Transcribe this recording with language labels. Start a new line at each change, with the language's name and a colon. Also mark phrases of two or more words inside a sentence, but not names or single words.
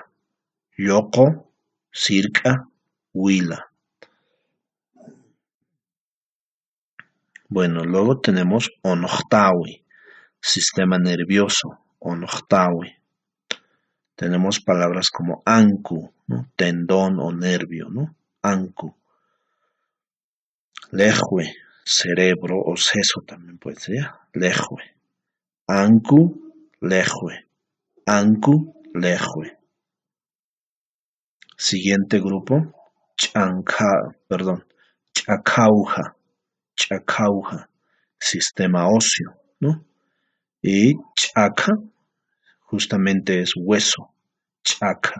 Aymara: Yoko, circa, huila.
Spanish: Bueno, luego tenemos onojtawi, sistema nervioso, onojtawi. Tenemos palabras como anku, ¿no? Tendón o nervio, ¿no?
Aymara: Anku. Lejue,
Spanish: cerebro o seso también puede ser, ¿ya?
Aymara: Lejue. Anku, lejue. Anku, lejue.
Spanish: Siguiente grupo, chacauja, sistema óseo, ¿no? Y chaca, justamente es hueso, chaca.